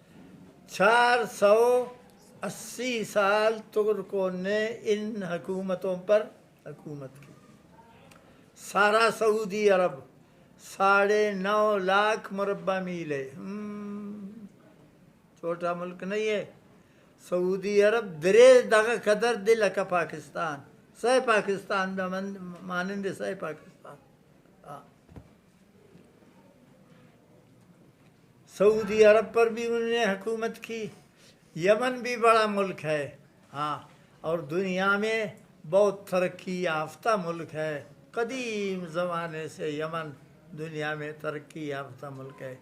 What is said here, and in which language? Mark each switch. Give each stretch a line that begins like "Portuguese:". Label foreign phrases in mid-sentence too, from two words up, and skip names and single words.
Urdu: 480 سال ترکوں نے ان حکومتوں پر حکومت کی۔ سارا سعودی عرب 9.5 لاکھ مربع میل ہے، چھوٹا ملک نہیں ہے۔
Pashto: سعودی عرب درے دغه قدر دی لکه پاکستان، سہ پاکستان مانند سہ پاکستان۔
Urdu: سعودی عرب پر بھی انہوں نے حکومت کی۔ یمن بھی بڑا ملک ہے، ہاں، اور دنیا میں بہت ترقی یافتہ ملک ہے، قدیم زمانے سے یمن دنیا میں ترقی یافتہ ملک ہے۔